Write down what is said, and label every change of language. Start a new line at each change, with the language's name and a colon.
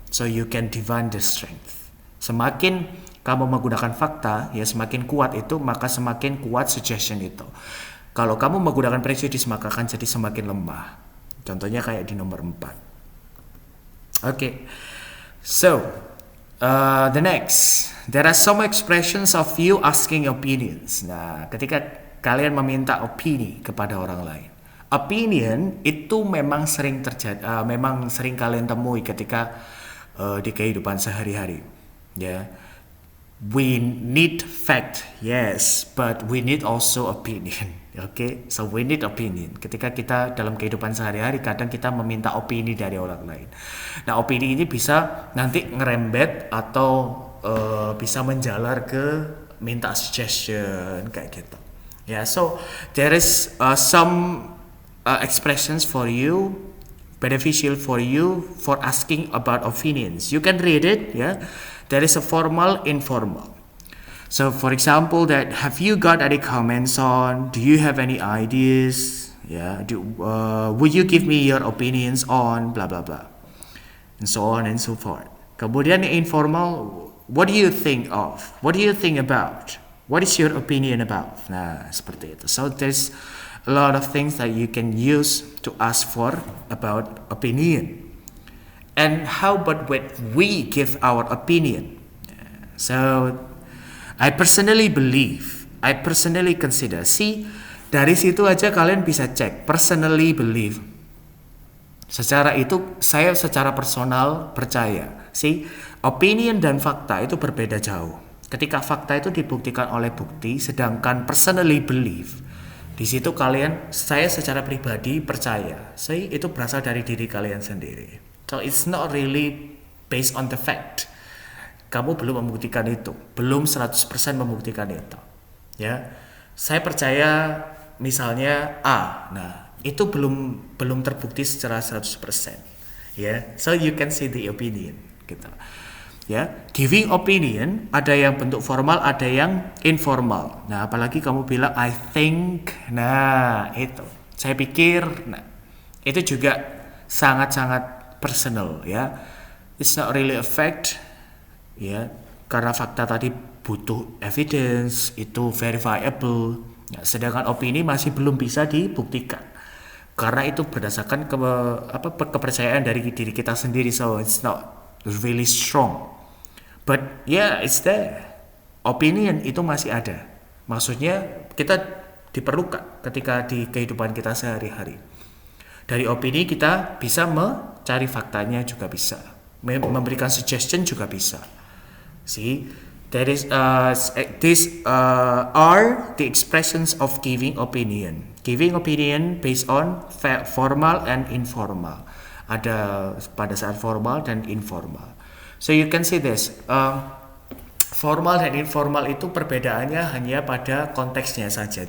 English: So you can divine the strength.
Indonesian: Semakin kamu menggunakan fakta, ya semakin kuat itu, maka semakin kuat suggestion itu. Kalau kamu menggunakan prejudice, maka akan jadi semakin lemah. Contohnya kayak di nomor 4. Okay.
English: So, the next. There are some expressions of you asking opinions.
Indonesian: Nah, ketika kalian meminta opini kepada orang lain. Opinion itu memang sering terjadi, memang sering kalian temui ketika di kehidupan sehari-hari. Ya.
English: We need fact, yes, but we need also opinion. Okay, so we need opinion.
Indonesian: Ketika kita dalam kehidupan sehari-hari, kadang kita meminta opini dari orang lain. Nah, opini ini bisa nanti ngerembet atau bisa menjalar ke minta suggestion kayak gitu.
English: Yeah, so there is some expressions for you, beneficial for you for asking about opinions. You can read it, yeah. There is a formal, informal. So, for example, that have you got any comments on? Do you have any ideas? Yeah. Would you give me your opinions on? Blah blah blah, and so on and so forth.
Indonesian: Kemudian yang informal,
English: what do you think of? What do you think about? What is your opinion about?
Indonesian: Nah, seperti itu.
English: So there's a lot of things that you can use to ask for about opinion. And how about when we give our opinion? So, I personally consider.
Indonesian: See, dari situ aja kalian bisa cek.
English: Personally believe.
Indonesian: Secara itu, saya secara personal percaya. See, opinion dan fakta itu berbeda jauh. Ketika fakta itu dibuktikan oleh bukti, sedangkan personally believe, di situ saya secara pribadi percaya. See, itu berasal dari diri kalian sendiri.
English: So it's not really based on the fact.
Indonesian: Kamu belum membuktikan itu, belum 100% membuktikan itu. Ya, saya percaya misalnya A. Nah, itu belum terbukti secara 100%. Ya,
English: so you can see the opinion
Indonesian: gitu. Ya, giving opinion ada yang bentuk formal, ada yang informal. Nah, apalagi kamu bilang
English: I think.
Indonesian: Nah, itu. Saya pikir, nah, itu juga sangat-sangat personal ya.
English: It's not really a fact
Indonesian: ya, karena fakta tadi butuh evidence, itu verifiable ya, sedangkan opini masih belum bisa dibuktikan karena itu berdasarkan kepercayaan dari diri kita sendiri.
English: So it's not really strong, but yeah, it's there.
Indonesian: Opinion itu masih ada, maksudnya kita diperlukan ketika di kehidupan kita sehari-hari. Dari opini kita bisa mencari faktanya, juga bisa memberikan suggestion, juga bisa.
English: See, these are the expressions of giving opinion. Giving opinion based on formal and informal.
Indonesian: Ada pada saat formal dan informal.
English: So you can see this.
Indonesian: Formal dan informal itu perbedaannya hanya pada konteksnya saja.